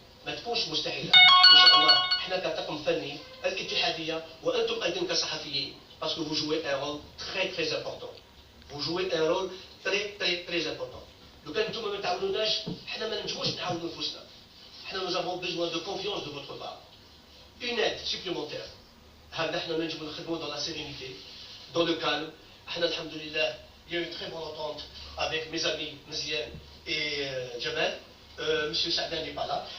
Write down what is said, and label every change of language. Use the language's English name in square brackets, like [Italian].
[Arabic] ان شاء الله احنا كطاقم فني الاتحاديه وانتم ايضا كصحفيين [French] parce que vous jouez un rôle très important. Vous jouez un rôle très important. [Arabic] لو كان انتم ما تعاونوناش حنا ما نجموش نعاونوا نفوسنا. حنا [French] nous avons besoin de confiance de votre part. Une aide supplémentaire. [Arabic] هذا حنا نجموا نخدموا [French] dans la sérénité, dans le calme. [Arabic] حنا الحمد لله [French] il y a eu une très bonne entente avec mes amis Mziane et Jamal. Monsieur Saadane n'est pas là.